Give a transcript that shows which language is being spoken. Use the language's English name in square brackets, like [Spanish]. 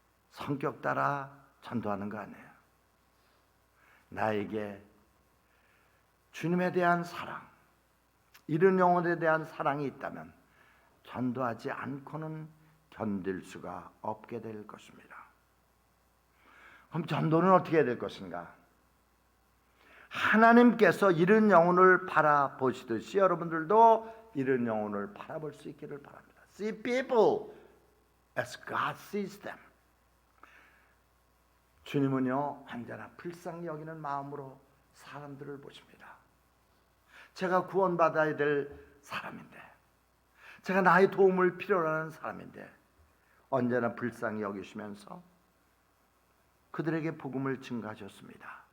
[Korean] 성격 따라 전도하는 거 아니에요. 나에게 주님에 대한 사랑, 이런 영혼에 대한 사랑이 있다면 전도하지 않고는 견딜 수가 없게 될 것입니다. 그럼 전도는 어떻게 해야 될 것인가? 하나님께서 이런 영혼을 바라보시듯이 여러분들도 이런 영혼을 바라볼 수 있기를 바랍니다. [English] See people as God sees them. [Korean] 주님은요, 언제나 불쌍히 여기는 마음으로 사람들을 보십니다. 제가 구원받아야 될 사람인데, 제가 나의 도움을 필요로 하는 사람인데 언제나 불쌍히 여기시면서 그들에게 복음을 증가하셨습니다.